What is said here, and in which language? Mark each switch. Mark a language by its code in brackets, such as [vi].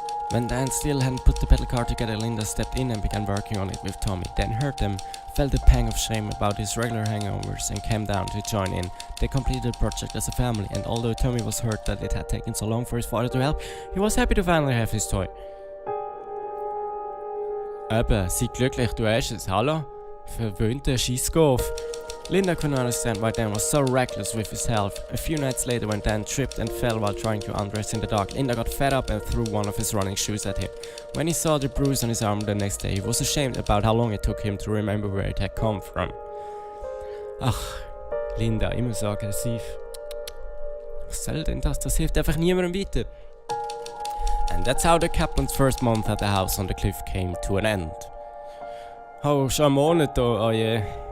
[en] When Dan still hadn't put the pedal car together, Linda stepped in and began working on it with Tommy. Dan heard them, felt a pang of shame about his regular hangovers and came down to join in. They completed the project as a family, and although Tommy was hurt that it had taken so long for his father to help, he was happy to finally have his toy. [de] Eben, sei glücklich, du hast es, hallo? Verwöhnter Scheisskopf. [en] Linda couldn't understand why Dan was so reckless with his health. A few nights later, when Dan tripped and fell while trying to undress in the dark, Linda got fed up and threw one of his running shoes at him. When he saw the bruise on his arm the next day, he was ashamed about how long it took him to remember where it had come from. [de] Ach, Linda, immer so aggressiv. Was soll denn das? Das hilft einfach niemandem weiter. [en] And that's how the captain's first month at the house on the cliff came to an end. [de] Oh, schon ein Monat da, oh je.